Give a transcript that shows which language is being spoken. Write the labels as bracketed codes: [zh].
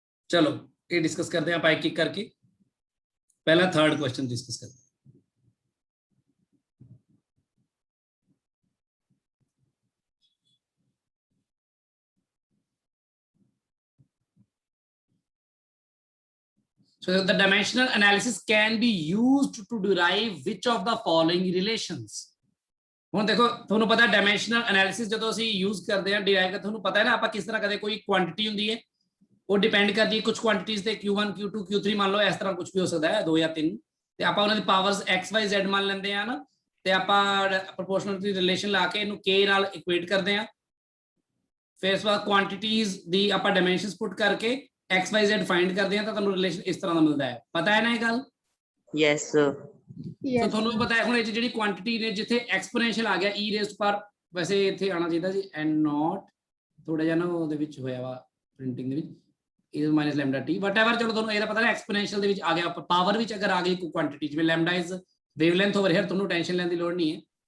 [hi] चलो ये डिस्कस करते हैं आप एक एक करके पहला थर्ड क्वेश्चन डिस्कस करते हैं [en] So the dimensional analysis can be used to derive which of the following relations. [pa] ਹੁਣ ਦੇਖੋ ਤੁਹਾਨੂੰ ਪਤਾ ਡਾਇਮੈਂਸ਼ਨਲ ਐਨਾਲਿਸਿਸ ਜਦੋਂ ਅਸੀਂ ਯੂਜ਼ ਕਰਦੇ ਹਾਂ ਡਿਰਾਈਵ ਕਰ ਤੁਹਾਨੂੰ ਪਤਾ ਹੈ ਨਾ ਆਪਾਂ ਕਿਸ ਤਰ੍ਹਾਂ ਕਦੇ ਕੋਈ ਕੁਆਂਟੀਟੀ ਹੁੰਦੀ ਹੈ ਉਹ ਡਿਪੈਂਡ ਕਰਦੀ ਹੈ ਕੁਝ ਕੁਆਂਟੀਟੀਜ਼ ਤੇ Q1 Q2 Q3 ਮੰਨ ਲਓ ਇਸ ਤਰ੍ਹਾਂ ਕੁਝ ਵੀ ਹੋ ਸਕਦਾ ਹੈ 2 ਜਾਂ 3 ਤੇ ਆਪਾਂ ਉਹਨਾਂ ਦੀ ਪਾਵਰਸ x y z ਮੰਨ ਲੈਂਦੇ ਆ ਨਾ ਤੇ ਆਪਾਂ ਪ੍ਰੋਪੋਰਸ਼ਨਲਿਟੀ ਰਿਲੇਸ਼ਨ ਲਾ ਕੇ ਇਹਨੂੰ k ਨਾਲ ਇਕੁਏਟ ਕਰਦੇ ਆ ਫਿਰ ਇਸ ਬਾਅਦ ਕੁਆਂਟੀਟੀਜ਼ ਦੀ ਆਪਾਂ ਡਾਇਮੈਂਸ਼ਨਸ ਪੁੱਟ ਕਰਕੇ x y z [hi] फाइंड करते हैं तो [pa] ਤੁਹਾਨੂੰ ਰਿਲੇਸ਼ਨ ਇਸ ਤਰ੍ਹਾਂ ਦਾ ਮਿਲਦਾ ਹੈ ਪਤਾ ਹੈ ਨਾ ਇਹ ਗੱਲ [en] yes sir [pa] ਸੋ ਤੁਹਾਨੂੰ ਪਤਾ ਹੈ ਹੁਣ ਇਹ ਜਿਹੜੀ ਕੁਆਂਟੀਟੀ ਨੇ ਜਿੱਥੇ ਐਕਸਪੋਨੈਂਸ਼ੀਅਲ ਆ ਗਿਆ e ਰੇਜ਼ਡ ਪਰ ਵੈਸੇ ਇੱਥੇ ਆਣਾ ਚਾਹੀਦਾ ਜੀ n ਨੋਟ ਥੋੜਾ ਜਿਹਾ ਨਾ ਉਹਦੇ ਵਿੱਚ ਹੋਇਆ ਵਾ ਪ੍ਰਿੰਟਿੰਗ ਦੇ ਵਿੱਚ e minus lambda t whatever ਚਲੋ ਤੁਹਾਨੂੰ ਇਹਦਾ ਪਤਾ ਹੈ ਐਕਸਪੋਨੈਂਸ਼ੀਅਲ ਦੇ ਵਿੱਚ ਆ ਗਿਆ ਪਾਵਰ ਵਿੱਚ ਅਗਰ ਆ ਗਈ ਕੋਈ ਕੁਆਂਟੀਟੀ ਜਿਵੇਂ lambda is wavelength over here ਤੁਹਾਨੂੰ ਟੈਨਸ਼ਨ ਲੈਣ ਦੀ ਲੋੜ ਨਹੀਂ ਹੈ